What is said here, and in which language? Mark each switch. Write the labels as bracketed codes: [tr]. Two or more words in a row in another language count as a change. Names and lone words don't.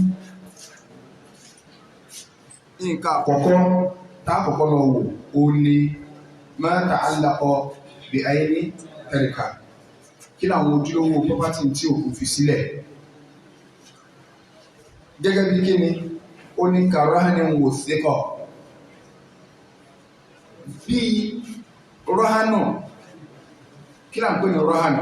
[yo] nǹkan àkọ́kọ́ tá àkọ́kọ́ lọ wò ó ní [ar] ما تعلق بعين التركة. [yo] Kí làwọn ojúlówó property tí òkú fi sílẹ̀? Gẹ́gẹ́ bí kí ni ó ní [ar] كرهن وثيقة. [yo] Bí rọ́hánù, kí là ń pè ní rọ́hánù?